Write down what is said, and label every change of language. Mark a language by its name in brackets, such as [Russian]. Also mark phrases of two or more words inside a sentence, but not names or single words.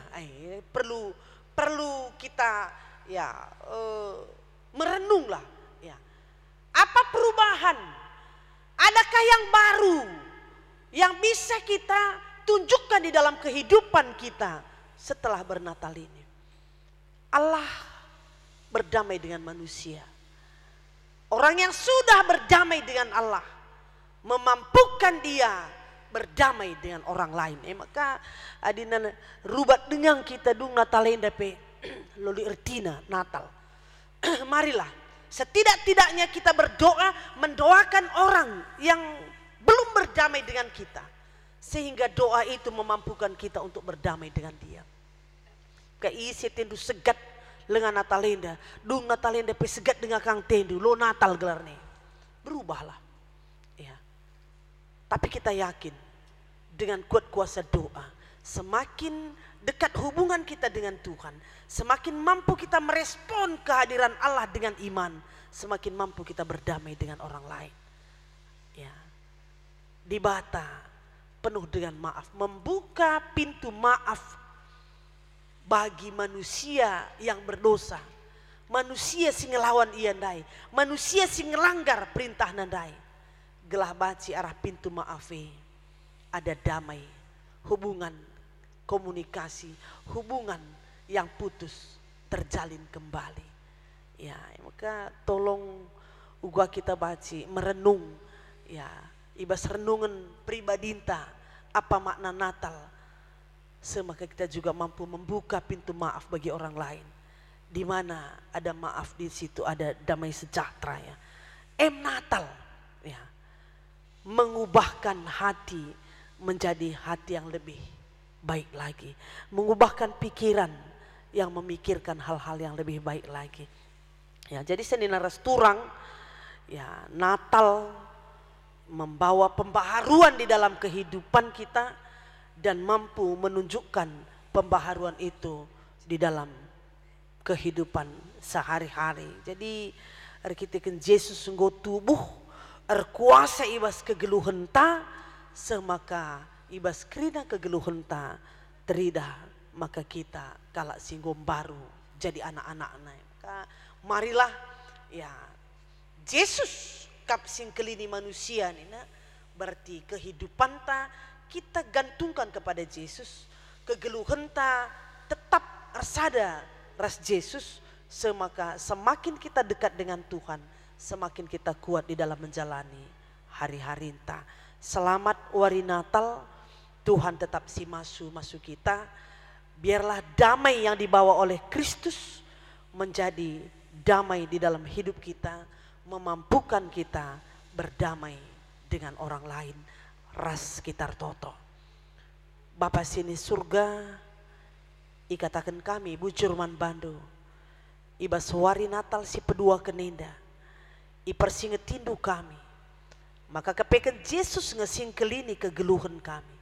[Indonesian] Perlu kita ya merenunglah Apa perubahan? Adakah yang baru yang bisa kita tunjukkan di dalam kehidupan kita setelah bernatal ini? Allah berdamai dengan manusia. Orang yang sudah berdamai dengan Allah memampukan dia berdamai dengan orang lain. [Batak Karo] Maka adina rubat [Indonesian] dengan kita [Batak Karo] dung Natalenda pe loli ertina Natal. [Indonesian] Marilah setidak-tidaknya kita berdoa, mendoakan orang yang belum berdamai dengan kita, sehingga doa itu memampukan kita untuk berdamai dengan dia. [Batak Karo] Kaisi tendu segat lengan Natalenda, dung Natalenda pe segat dengan kang tendu lo Natal gelar nih. [Indonesian] Berubahlah. Ya. Tapi kita yakin dengan kuat kuasa doa, semakin dekat hubungan kita dengan Tuhan, semakin mampu kita merespon kehadiran Allah dengan iman, semakin mampu kita berdamai dengan orang lain. Ya. Di Bata penuh dengan maaf, membuka pintu maaf bagi manusia yang berdosa, [Batak Karo] manusia sing ngelawan iandai, manusia sing ngelanggar perintah nandai. Gelah baci arah pintu maafe, [Indonesian] ada damai, hubungan, komunikasi, hubungan yang putus terjalin kembali. [Batak Karo] Ya, maka tolong uga kita baci merenung, ya, ibas renungan pribadinta apa makna Natal. [Indonesian] Semaka kita juga mampu membuka pintu maaf bagi orang lain. Di mana ada maaf, di situ ada damai sejahtera, ya. Natal, ya, mengubahkan hati menjadi hati yang lebih baik lagi, mengubahkan pikiran yang memikirkan hal-hal yang lebih baik lagi. [Batak Karo] Ya, jadi senina resturang, [Indonesian] ya, Natal membawa pembaharuan di dalam kehidupan kita dan mampu menunjukkan pembaharuan itu di dalam kehidupan sehari-hari. [Batak Karo] Jadi arkiteken Yesus sungguh tubuh erkuasa ibas kegeluhan ta, semaka ibas krina kegeluhan ta terida, maka kita kalak singgom baru jadi anak-anak-anak. Maka marilah, ya, Yesus kap sing kelini manusia nina, [Indonesian] berarti kehidupan ta kita gantungkan kepada Yesus, [Batak Karo] kegeluhan ta tetap ersada ras Yesus, [Indonesian] semaka semakin kita dekat dengan Tuhan, semakin kita kuat di dalam menjalani hari-hari ta. [Batak Karo] Selamat wari Natal, Tuhan tetap si masuk kita. [Indonesian] Biarlah damai yang dibawa oleh Kristus menjadi damai di dalam hidup kita, memampukan kita berdamai dengan orang lain, [Batak Karo] ras sekitar toto. Bapa sini surga, ikatakan kami bujur man bandu, ibas wari Natal si pedua kenenda, ipersingetindu kami, maka kepeken Yesus ngesingkelini kegeluhan kami.